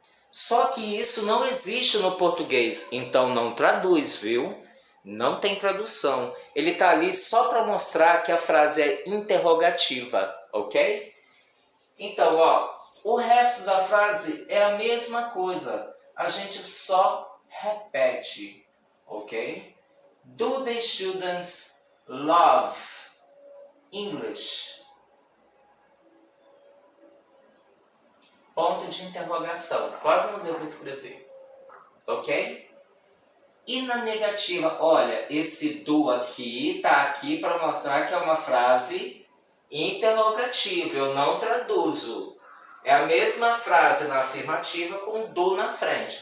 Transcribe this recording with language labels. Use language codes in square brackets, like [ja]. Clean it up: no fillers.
[pt] Só que isso não existe no português, então não traduz, viu? Não tem tradução. Ele está ali só para mostrar que a frase é interrogativa, ok? Então, ó, o resto da frase é a mesma coisa. A gente só repete, ok? [en] Do the students love English? [pt] Ponto de interrogação. Quase não deu para escrever. Ok? E na negativa, olha, esse do aqui está aqui para mostrar que é uma frase interrogativa. Eu não traduzo. É a mesma frase na afirmativa com do na frente.